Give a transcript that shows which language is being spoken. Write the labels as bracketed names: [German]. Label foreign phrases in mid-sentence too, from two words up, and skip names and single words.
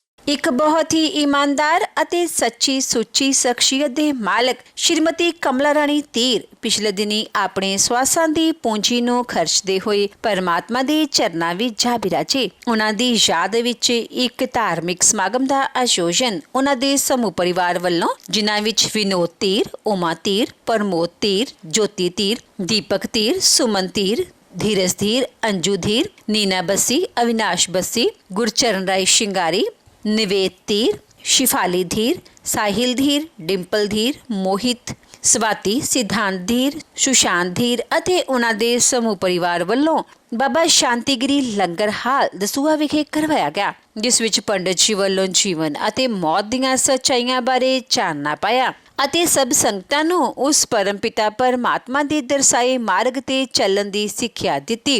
[Punjabi] ਇੱਕ ਬਹੁਤ ਹੀ ਈਮਾਨਦਾਰ ਅਤੇ ਸੱਚੀ ਸੁੱਚੀ ਸ਼ਖਸੀਅਤ ਦੇ ਮਾਲਕ ਸ਼੍ਰੀਮਤੀ ਕਮਲਾ ਰਾਣੀ ਧੀਰ ਪਿਛਲੇ ਦਿਨੀ ਆਪਣੇ ਸਵਾਸਾਂ ਦੀ ਪੂੰਜੀ ਨੂੰ ਖਰਚਦੇ ਹੋਏ ਪਰਮਾਤਮਾ ਦੇ ਚਰਨਾਂ ਵਿੱਚ ਜਾ ਬਿਰਾਜੇ। ਉਹਨਾਂ ਦੀ ਯਾਦ ਵਿੱਚ ਇੱਕ ਧਾਰਮਿਕ ਸਮਾਗਮ ਦਾ ਆਯੋਜਨ ਉਹਨਾਂ ਦੇ ਸਮੂਹ ਪਰਿਵਾਰ ਵੱਲੋਂ, ਜਿਨ੍ਹਾਂ ਵਿੱਚ ਵਿਨੋਦ ਧੀਰ, ਉਮਾ ਧੀਰ, ਪ੍ਰਮੋਦ ਧੀਰ, ਜੋਤੀ ਧੀਰ, ਦੀਪਕ ਧੀਰ, ਸੁਮਨ ਧੀਰ, धीरज धीर, अंजू धीर, नीना बस्सी, अविनाश बस्सी, गुरचरण राय शिंगारी, निवेद धीर, शिफाली धीर, साहिल धीर, डिंपल धीर, मोहित, स्वाति, सिद्धांत धीर, सुशांत धीर ਅਤੇ ਉਹਨਾਂ ਦੇ ਸਮੂਹ ਪਰਿਵਾਰ ਵੱਲੋਂ ਬਾਬਾ ਸ਼ਾਂਤੀਗਿਰੀ ਲੰਗਰ ਹਾਲ ਦਸੂਹਾ ਵਿਖੇ ਕਰਵਾਇਆ ਗਿਆ, ਜਿਸ ਵਿੱਚ ਪੰਡਿਤ ਜੀ ਵੱਲੋਂ ਜੀਵਨ ਅਤੇ ਮੌਤ ਦੀਆਂ ਸੱਚਾਈਆਂ ਬਾਰੇ ਚਾਨਣਾ ਪਾਇਆ ਅਤੇ ਸਭ ਸੰਗਤਾਂ ਨੂੰ ਉਸ ਪਰਮਪਿਤਾ ਪਰਮਾਤਮਾ ਦੇ ਦਰਸਾਏ ਮਾਰਗ ਤੇ ਚੱਲਣ ਦੀ ਸਿੱਖਿਆ ਦਿੱਤੀ।